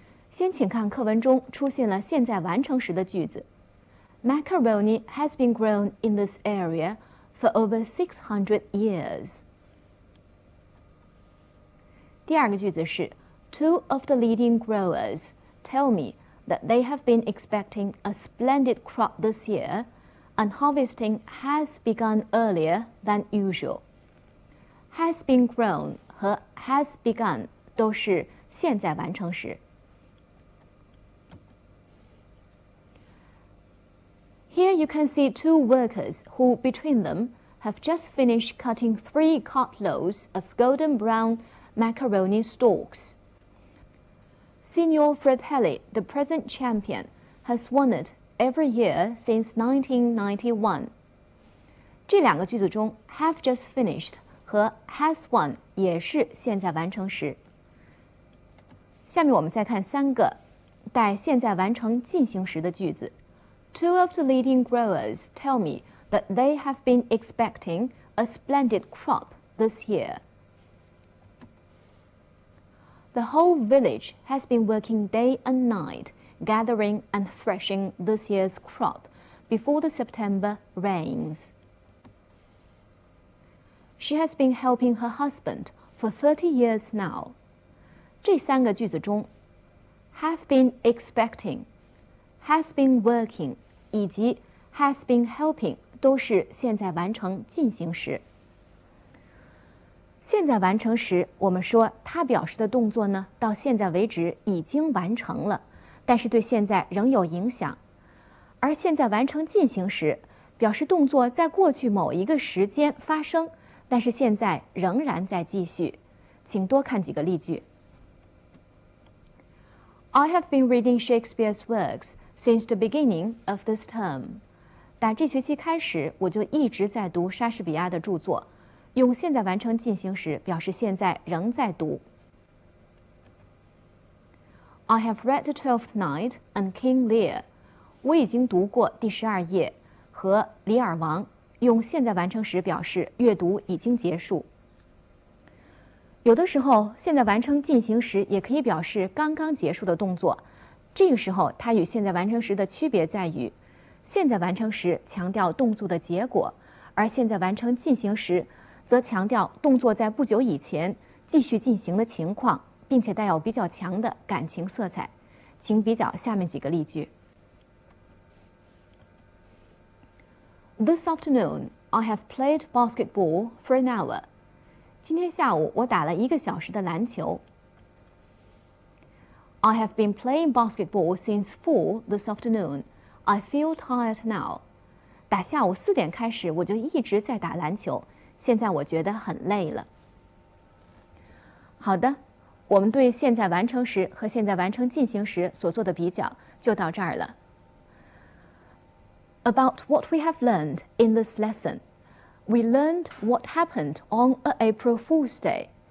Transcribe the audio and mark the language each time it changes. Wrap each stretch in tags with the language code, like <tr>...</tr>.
<zh>先请看课文中出现了现在完成时的句子。</zh> <en>Macaroni has been grown in this area for over 600 years.</en> <zh>第二个句子是</zh> <en>Two of the leading growers tell me that they have been expecting a splendid crop this year, and harvesting has begun earlier than usual. Has been grown</en> <zh>和</zh> <en>has begun</en> <zh>都是现在完成时。</zh> <en>Here you can see two workers who, between them, have just finished cutting 3 cartloads of golden brown macaroni stalks. Signor Fratelli, the present champion, has won it every year since 1991.</en> <zh>这两个句子中</zh> <en>have just finished</en> <zh>和</zh> <en>has won</en> <zh>也是现在完成时。下面我们再看3个带现在完成进行时的句子。</zh> <en>Two of the leading growers tell me that they have been expecting a splendid crop this year. The whole village has been working day and night, gathering and threshing this year's crop before the September rains. She has been helping her husband for 30 years now.</en> <zh>这3个句子中</zh> <en>have been expecting, has been working</en> <zh>以及</zh> <en>has been helping</en> <zh>都是现在完成进行时。现在完成时，我们说它表示的动作呢，到现在为止已经完成了，但是对现在仍有影响。而现在完成进行时，表示动作在过去某一个时间发生，但是现在仍然在继续。请多看几个例句。</zh> <en>I have been reading Shakespeare's works since the beginning of this term.</en> <zh>打这学期开始，我就一直在读莎士比亚的著作。用现在完成进行时，表示现在仍在读。</zh> <en>I have read The Twelfth Night and King Lear.</en> <zh>我已经读过第12页和李尔王。用现在完成时表示阅读已经结束。有的时候，现在完成进行时也可以表示刚刚结束的动作。这个时候，它与现在完成时的区别在于，现在完成时强调动作的结果，而现在完成进行时则强调动作在不久以前继续进行的情况，并且带有比较强的感情色彩。请比较下面几个例句。</zh> <en>This afternoon, I have played basketball for an hour.</en> <zh>今天下午我打了1个小时的篮球。</zh> <en>I have been playing basketball since 4 this afternoon. I feel tired now.</en> <zh>打下午4点开始，我就一直在打篮球，现在我觉得很累了。好的，我们对现在完成时和现在完成进行时所做的比较就到这儿了。</zh> <en>About what we have learned in this lesson, we learned what happened on a April Fool's Day.</en>